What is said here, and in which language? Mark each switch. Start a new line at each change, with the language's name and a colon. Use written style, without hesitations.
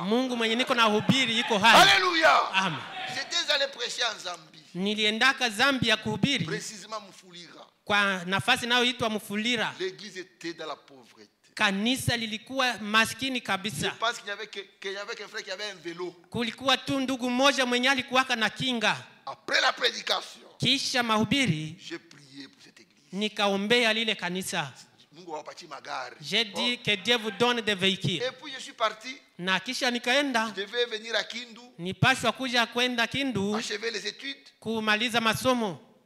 Swahili: Mungu mwenye niko na hubiri yuko hai.
French: Alléluia. Amen. J'étais allé prêcher en Zambie.
Swahili: Niliendaka Zambia kuhubiri.
French: Précisément Mufulira.
Swahili: kwa nafasi inayoitwa Mufulira.
French: L'église était dans la pauvreté.
Swahili: Kanisa lilikuwa maskini
French: Je
Swahili: kabisa.
French: pense qu'il y avait qu'un frère qui avait un vélo.
Swahili: Kulikuwa tu ndugu mmoja mwenye alikuwaka na kinga.
French: Après la prédication,
Swahili: Kisha mahubiri
French: j'ai prié pour cette église.
Swahili: nikaombea lile kanisa. Mungu awapatie magari.
French: J'ai dit que Dieu vous donne des véhicules. Et puis je suis parti.
Swahili: Na kisha nikaenda,
French: Je devais venir à Kindu,
Swahili: nipashwa kuja kwenda Kindu
French: achever les études.
Swahili: kumaliza masomo.